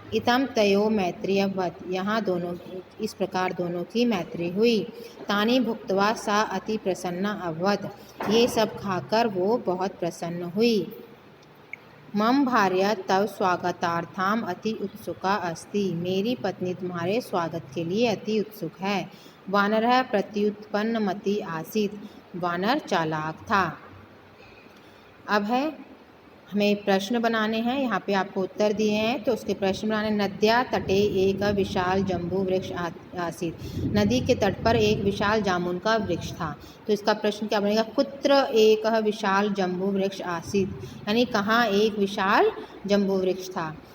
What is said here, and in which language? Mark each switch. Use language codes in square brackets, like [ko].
[sa] इतम तयो मैत्री अभवत्, [hi] यहाँ दोनों इस प्रकार दोनों की मैत्री हुई। [sa] तानि भुक्त्वा सा अति प्रसन्ना अभवत्, [hi] ये सब खाकर वो बहुत प्रसन्न हुई। [sa] मम भार्या तव स्वागतार्थाम अति उत्सुका अस्ति। [hi] मेरी पत्नी तुम्हारे स्वागत के लिए अति उत्सुक है। [sa] वानरः प्रत्युत्पन्नमति आसीत्। [hi] वानर चालाक था। अब है हमें प्रश्न बनाने हैं। यहाँ पे आपको उत्तर दिए हैं तो उसके प्रश्न बनाने। [sa] नद्या तटे एक विशाल जम्बू वृक्ष आसीत्। [hi] नदी के तट पर एक विशाल जामुन का वृक्ष था। तो इसका प्रश्न क्या बनेगा? [sa] कुत्र एक विशाल जम्बू वृक्ष आसीत्, [hi] यानी कहाँ एक विशाल जम्बू वृक्ष था।